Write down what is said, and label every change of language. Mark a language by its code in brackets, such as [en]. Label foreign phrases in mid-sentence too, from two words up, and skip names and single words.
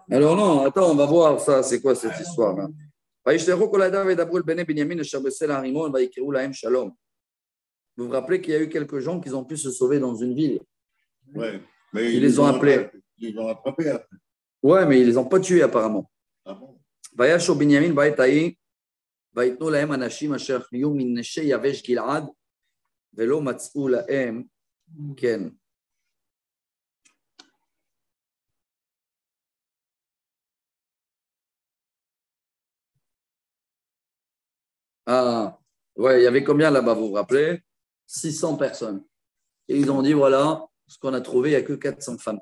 [fr] Alors, non, attends, on va voir ça. C'est quoi cette histoire-là? Vous vous rappelez qu'il y a eu quelques gens qui ont pu se sauver dans une ville. Ouais, mais ils les ont appelés. Ils les ont attrapés après. Ouais, mais ils ne les ont pas tués apparemment. Ah bon? [he] וישו בנימין בעת ההיא, ויתנו להם אנשים אשר חיו מנשי יבש גלעד, ולא מצאו להם, כן. [fr] Ah, ouais, il y avait combien là-bas, vous vous rappelez? 600 personnes. Et ils ont dit, voilà, ce qu'on a trouvé, il n'y a que 400 femmes.